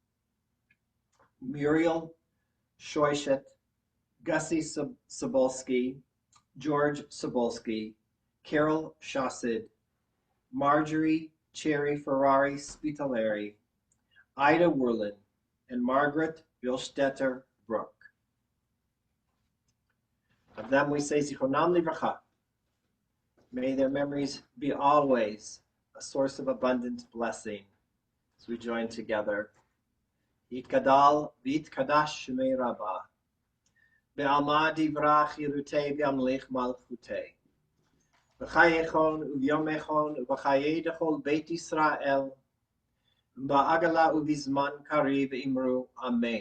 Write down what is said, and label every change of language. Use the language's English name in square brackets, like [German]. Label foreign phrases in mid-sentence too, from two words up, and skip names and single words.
[English] Muriel Shoishet, Gussie Sobolski, George Sobolski, Carol Shassid, Marjorie Cherry Ferrari Spitaleri, Ida Werlin, and Margaret Bilstetter Brook. Of them we say [Hebrew] זכרונם לברכה. [English] May their memories be always a source of abundant blessing. As we join together. [Aramaic] יתגדל ויתקדש שמיה רבא. בעלמא דברא כרעותה וימליך מלכותה. בחייכון וביומיכון ובחיי דכל בית ישראל. בעגלא ובזמן קריב ואמרו אמן.